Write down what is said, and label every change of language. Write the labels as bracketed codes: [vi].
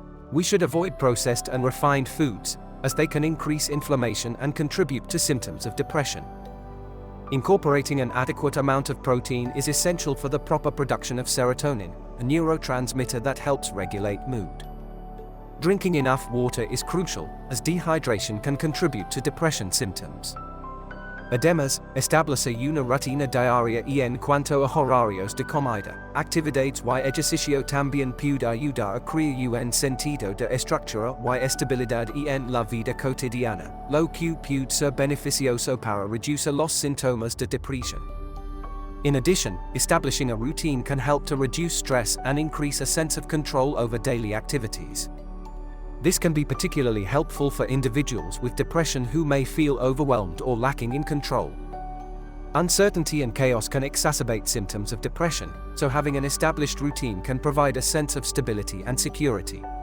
[en] We should avoid processed and refined foods, as they can increase inflammation and contribute to symptoms of depression. Incorporating an adequate amount of protein is essential for the proper production of serotonin, a neurotransmitter that helps regulate mood. Drinking enough water is crucial, as dehydration can contribute to depression symptoms. [es] Edemas, establecer una rutina diaria en cuanto a horarios de comida, actividades y ejercicio también puede ayudar a crear un sentido de estructura y estabilidad en la vida cotidiana, lo que puede ser beneficioso para reducir los síntomas de depresión. [en] In addition, establishing a routine can help to reduce stress and increase a sense of control over daily activities. This can be particularly helpful for individuals with depression who may feel overwhelmed or lacking in control. Uncertainty and chaos can exacerbate symptoms of depression, so having an established routine can provide a sense of stability and security.